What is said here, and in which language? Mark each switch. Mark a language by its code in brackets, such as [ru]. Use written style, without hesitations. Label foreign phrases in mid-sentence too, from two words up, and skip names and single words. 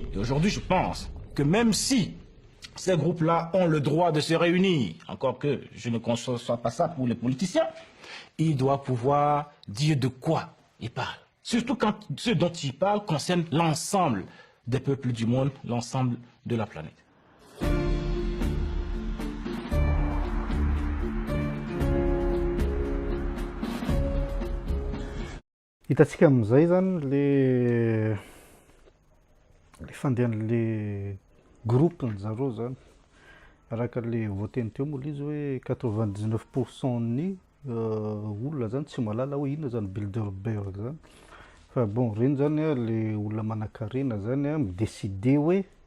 [fr] Et aujourd'hui, je pense que même si ces groupes-là ont le droit de se réunir, encore que je ne conçois pas ça pour les politiciens, ils doivent pouvoir dire de quoi ils parlent. Surtout quand ce dont ils parlent concerne l'ensemble des peuples du monde, l'ensemble de la planète. [mg] Hitantsika amin'izay zany le fandehan' [fr] le groupe [mg] zareo zany araka le voateny teo moa izy hoe 99% ny olona zany tsy malala hoe inona zany Bilderberg zany fa bon reny zany le olona manan-karena zany midécider hoe